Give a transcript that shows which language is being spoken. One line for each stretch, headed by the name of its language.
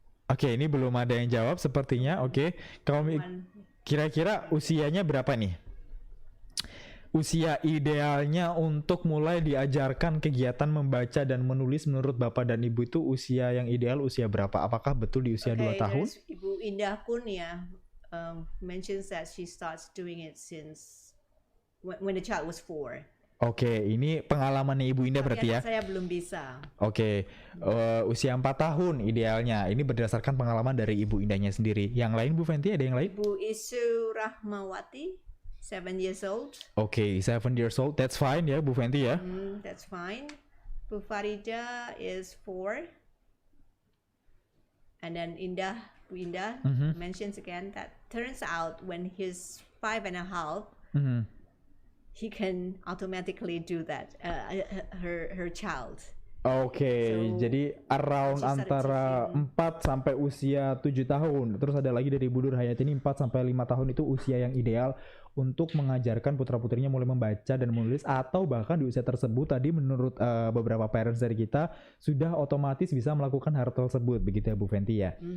Indonesian: Oke, ini belum ada yang jawab sepertinya. Oke, kalau kira-kira usianya berapa nih? Usia idealnya untuk mulai diajarkan kegiatan membaca dan menulis menurut Bapak dan Ibu itu usia yang ideal usia berapa? Apakah betul di usia 2 tahun?
English: Ibu Indah
Indonesian: pun ya
English: mentions that she starts doing it since when the child was 4.
Indonesian: Oke, ini pengalamannya Ibu Indah berarti ya? Saya belum bisa. Oke, usia 4 tahun idealnya. Ini berdasarkan pengalaman dari Ibu Indahnya sendiri. Yang lain Bu Fenty, ada yang lain?
English: Bu Isu Rahmawati, 7 years old. Oke, 7 years old. That's fine
Indonesian: ya Bu Fenty ya?
English: That's fine. Bu Farida is 4. And then Bu Indah mentions again that turns out when he's 5.5, he can automatically do that, her child. Oke, So,
Indonesian: jadi around antara 4 sampai usia 7 tahun. Terus ada lagi dari Bu Nur Hayati ini 4 sampai 5 tahun itu usia yang ideal untuk mengajarkan putra-putrinya mulai membaca dan menulis, atau bahkan di usia tersebut tadi menurut beberapa parents dari kita sudah otomatis bisa melakukan hal tersebut, begitu ya Bu Fenty ya?